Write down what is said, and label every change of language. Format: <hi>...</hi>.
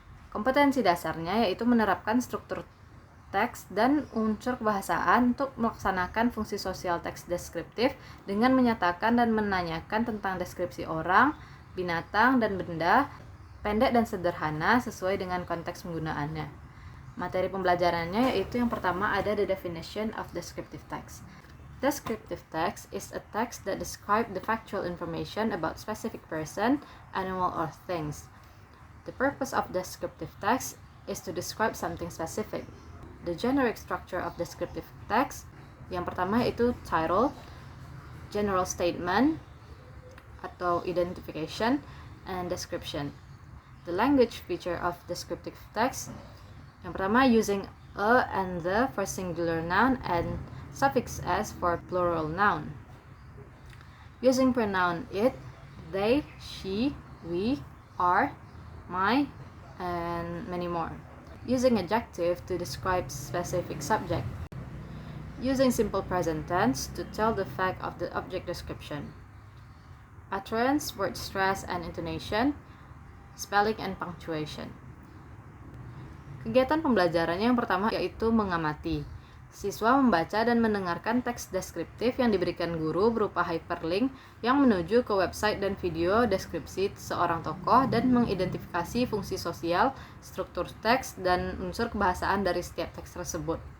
<id>Kompetensi dasarnya yaitu menerapkan struktur teks dan unsur kebahasaan untuk melaksanakan fungsi sosial teks deskriptif dengan menyatakan dan menanyakan tentang deskripsi orang, binatang, dan benda pendek dan sederhana sesuai dengan konteks penggunaannya. Materi pembelajarannya yaitu yang pertama ada</id> <en>the definition of descriptive text. Descriptive text is a text that describes the factual information about specific person, animal, or things. The purpose of descriptive text is to describe something specific. The generic structure of descriptive text,</en> <id>yang pertama yaitu</id> <en>title, general statement atau identification, and description. The language feature of descriptive text,</en> <id>yang pertama</id> <en>using a and the for singular noun and suffix s for plural noun. Using pronoun it, they, she, we, are, my, and many more. Using adjective to describe specific subject. Using simple present tense to tell the fact of the object description. Utterance, word stress and intonation, spelling and punctuation.</en> <id>Kegiatan pembelajarannya yang pertama yaitu mengamati. Siswa membaca dan mendengarkan teks deskriptif yang diberikan guru berupa hyperlink yang menuju ke website dan video deskripsi seorang tokoh dan mengidentifikasi fungsi sosial, struktur teks, dan unsur kebahasaan dari setiap teks tersebut.</id>